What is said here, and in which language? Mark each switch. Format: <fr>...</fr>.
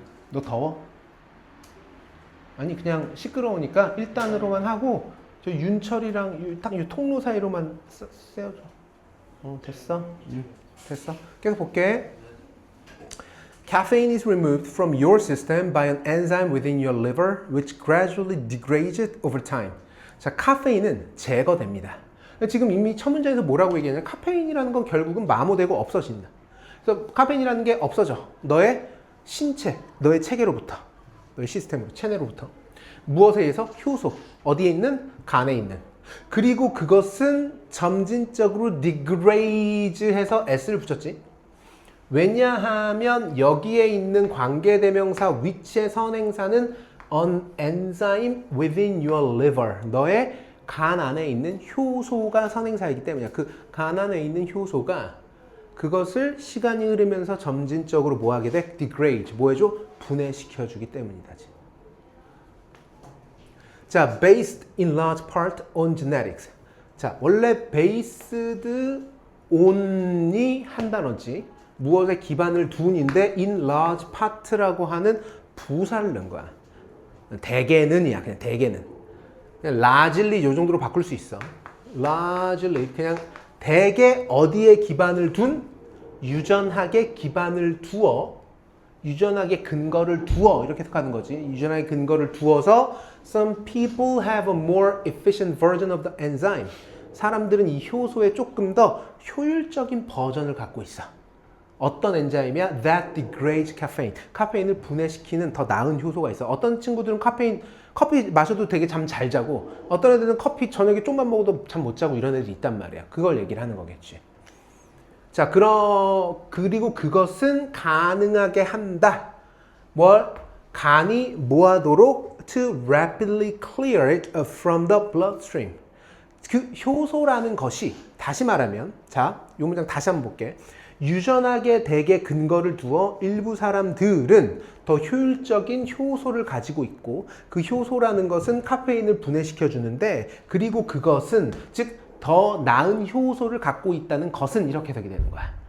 <ko>너 더워? 아니 그냥 시끄러우니까 1단으로만 하고 저 윤철이랑 딱 이 통로 사이로만 세워줘. 됐어? 됐어. 계속 볼게.</ko> <en>Caffeine is removed from your system by an enzyme within your liver, which gradually degrades it over time.</en> <ko>자, 카페인은 제거됩니다. 지금 이미 첫 문장에서 뭐라고 얘기하냐면 카페인이라는 건 결국은 마모되고 없어진다. 그래서 카페인이라는 게 없어져. 너의 신체, 너의 체계로부터, 너의 시스템으로, 체내로부터. 무엇에 의해서? 효소. 어디에 있는? 간에 있는. 그리고 그것은 점진적으로 degrade해서 s를 붙였지. 왜냐하면 여기에 있는 관계대명사 which의 선행사는</ko> <en>an enzyme within your liver.</en> <ko>너의 간 안에 있는 효소가 선행사이기 때문이야. 그 간 안에 있는 효소가 그것을 시간이 흐르면서 점진적으로 뭐하게 돼? degrade. 뭐해줘? 분해시켜주기 때문이다.</ko> <en>자, based in large part on genetics.</en> <ko>자, 원래 based on이 한 단어지. 무엇에 기반을 둔인데</ko> <en>in large part</en> <ko>라고 하는 부사를 넣은 거야. 대개는이야. 그냥 대개는. 그냥 largely 요 정도로 바꿀 수 있어. largely 그냥 대개 어디에 기반을 둔? 유전하게 기반을 두어. 유전하게 근거를 두어 이렇게 해석하는 거지. 유전하게 근거를 두어서</ko> <en>some people have a more efficient version of the enzyme.</en> <ko>사람들은 이 효소의 조금 더 효율적인 버전을 갖고 있어. 어떤 엔자임이야?</ko> <en>That degrades caffeine.</en> <ko>카페인을 분해시키는 더 나은 효소가 있어. 어떤 친구들은 커피 마셔도 되게 잠 잘 자고 어떤 애들은 커피 저녁에 좀만 먹어도 잠 못 자고 이런 애들이 있단 말이야. 그걸 얘기를 하는 거겠지. 자, 그리고 그것은 가능하게 한다. 뭘? 간이 뭐하도록</ko> <en>to rapidly clear it from the bloodstream.</en> <ko>그 효소라는 것이 다시 말하면 자, 이 문장 다시 한번 볼게. 유전하게 대개 근거를 두어 일부 사람들은 더 효율적인 효소를 가지고 있고 그 효소라는 것은 카페인을 분해시켜 주는데 그리고 그것은 즉 더 나은 효소를 갖고 있다는 것은 이렇게 해석이 되는 거야.</ko>